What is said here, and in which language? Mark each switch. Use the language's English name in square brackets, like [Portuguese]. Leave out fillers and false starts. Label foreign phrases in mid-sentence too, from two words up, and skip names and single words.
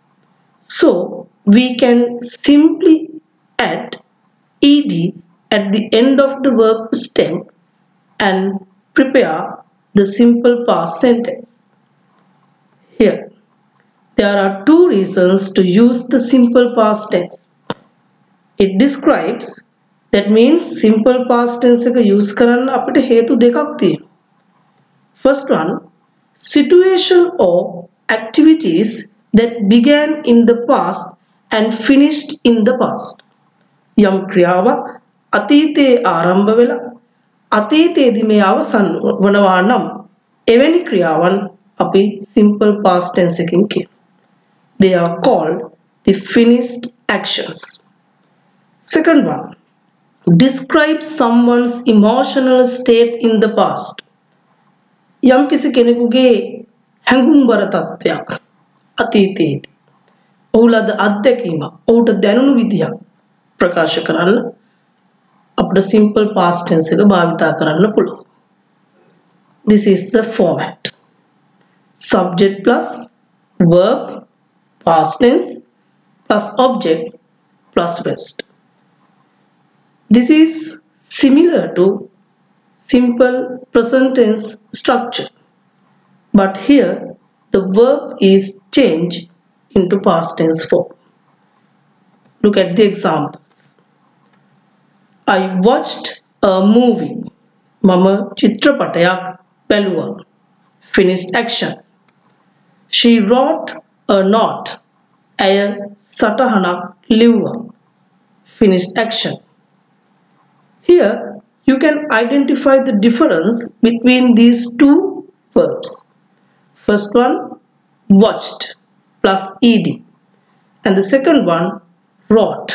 [English] So we can simply add ed at the end of the verb stem and prepare the simple past sentence. Here, there are two reasons to use the simple past tense. It describes, that means simple past tense [Sinhala] එක use කරන්න අපිට හේතු දෙකක් තියෙනවා. [English] First one, situation or activities that began in the past and finished in the past. [Sinhala] යම් ක්‍රියාවක් අතීතයේ ආරම්භ වෙලා අතීතයේදී මේ අවසන් වනවා නම් එවැනි ක්‍රියාවන් අපි [English] simple past tense [Sinhala] එකකින් කියනවා. [English] They are called the finished actions. Second one, describe someone's emotional state in the past. [Sinhala] යම් කිසි කෙනෙකුගේ හැඟුම්බර තත්ත්වයක් අතීතයේදී ඔහු ලද අත්දැකීමක් ඔහුට දැනුණු විදිහක් ප්‍රකාශ කරන්න අපිට [English] simple past tense [Sinhala] එක භාවිතා කරන්න පුළුවන්. [English] This is the format. Subject plus verb past tense plus object plus rest. This is similar to simple present tense structure, but here the verb is changed into past tense form. Look at the examples. I watched a movie. [Sinhala] Mama චිත්‍රපටයක් බැලුවා. [English] Finished action. She wrote a note. [Sinhala] ඇය සටහනක් ලිව්වා. [English] Finished action. Here you can identify the difference between these two verbs. First one, watched plus ed, and the second one, wrote.